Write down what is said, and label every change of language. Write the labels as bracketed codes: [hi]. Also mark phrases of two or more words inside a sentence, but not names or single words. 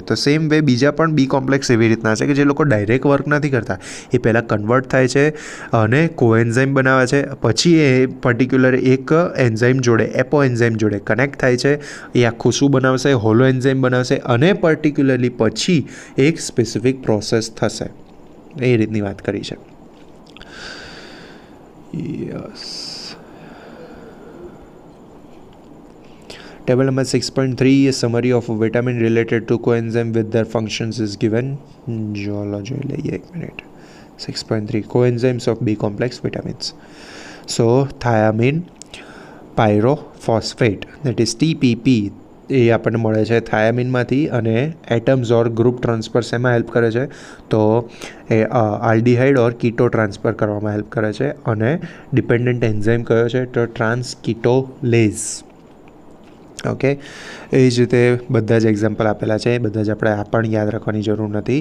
[gu] તો [en] same way [gu] બીજા પણ [en] B complex [gu] એવી રીતના છે કે જે લોકો [en] direct work [gu] નથી કરતા, એ પહેલાં કન્વર્ટ થાય છે અને કોએન્ઝાઇમ બનાવે છે, પછી એ પર્ટિક્યુલર એક એન્ઝાઇમ જોડે, [en] apo enzyme [gu] જોડે કનેક્ટ થાય છે, એ આખું શું બનાવશે, [en] holo enzyme [gu] બનાવશે અને પર્ટિક્યુલરલી પછી એક [en] specific process [gu] થશે. એ રીતની વાત કરી છે. [en] Yes. Table number 6.3, a summary of a vitamin related to coenzyme with their functions is given. [gu] જોઈ લઈએ એક મિનિટ. [en] 6.3 coenzymes of B complex vitamins. So thiamine pyrophosphate, that is TPP, [gu] એ આપણને મળે છે થાયામીનમાંથી અને [en] atoms or group transfer [gu] શેમાં હેલ્પ કરે છે, તો એ [en] aldehyde or keto transfer [gu] કરવામાં હેલ્પ કરે છે. અને [en] dependent enzyme [gu] કયો છે, તો ટ્રાન્સકીટોલેઝ. ઓકે, એ જ રીતે બધા જ એક્ઝામ્પલ આપેલા છે, બધા જ આપણે આ પણ યાદ રાખવાની જરૂર નથી.